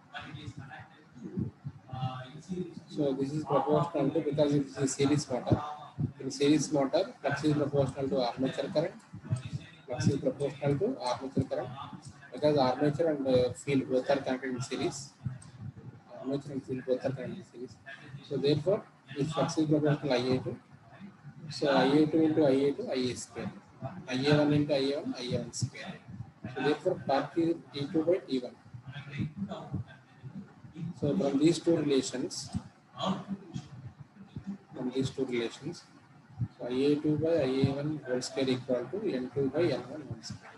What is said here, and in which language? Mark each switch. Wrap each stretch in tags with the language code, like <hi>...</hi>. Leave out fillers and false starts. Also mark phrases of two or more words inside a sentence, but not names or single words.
<en>So this is proportional to, because it is a series motor. In series motor, flux is proportional to armature current. Flux is proportional to armature current because armature and field both are connected in series. Armature and field both are connected in series. So therefore, if flux is proportional to Ia2, so Ia2 into Ia2, Ia square. Ia1 into Ia1, Ia1 square. So therefore, torque is T2 by T1. So from these two relations, so Ia2 by Ia1 whole square equal to N2 by N1 whole square.</en>